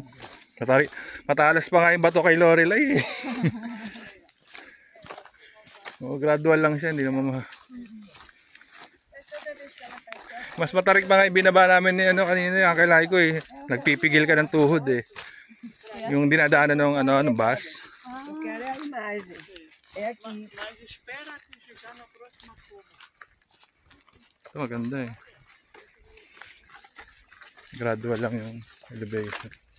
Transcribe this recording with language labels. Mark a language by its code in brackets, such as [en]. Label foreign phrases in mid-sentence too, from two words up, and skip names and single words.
[tl] Matalas pa nga yung bato kay Lorelai eh. Oo, gradual lang siya. Hindi naman mas matarik pa nga yung binaba namin ni kanina yung kakilay ko eh. Nagpipigil ka ng tuhod eh. Yung dinadaanan ng bus. [pt] Eu quero é a imagem. É aqui. Mas espera chegar na próxima curva. [tl] Ito maganda eh. Gradual lang yung elevation.